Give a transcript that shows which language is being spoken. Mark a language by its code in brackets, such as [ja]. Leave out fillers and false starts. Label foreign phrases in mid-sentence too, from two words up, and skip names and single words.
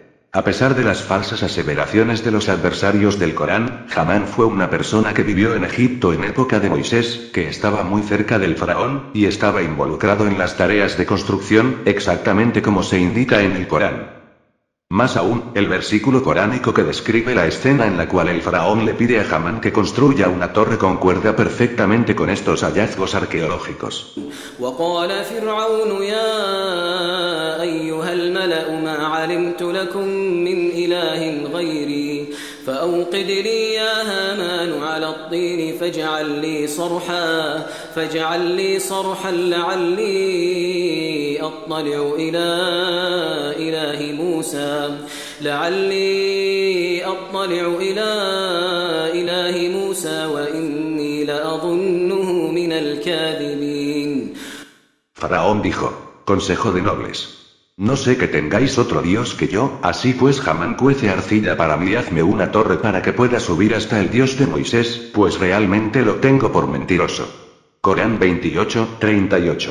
[es] A pesar de las falsas aseveraciones de los adversarios del Corán, Hamán fue una persona que vivió en Egipto en época de Moisés, que estaba muy cerca del faraón, y estaba involucrado en las tareas de construcción, exactamente como se indica en el Corán. Más aún, el versículo coránico que describe la escena en la cual el faraón le pide a Hamán que construya una torre concuerda perfectamente con estos hallazgos arqueológicos. [ar] وقال فرعون يا أيها الملأ ما علمت لكم من إله غيري فأوقد لي يا هامان على الطين فاجعل لي صرحا لعلي أطلع إلى إله موسى وإني لأظنه من الكاذبين. [es] Faraón dijo: Consejo de nobles. No sé que tengáis otro dios que yo, así pues Hamán cuece arcilla para mí, hazme una torre para que pueda subir hasta el dios de Moisés, pues realmente lo tengo por mentiroso. Corán 28:38.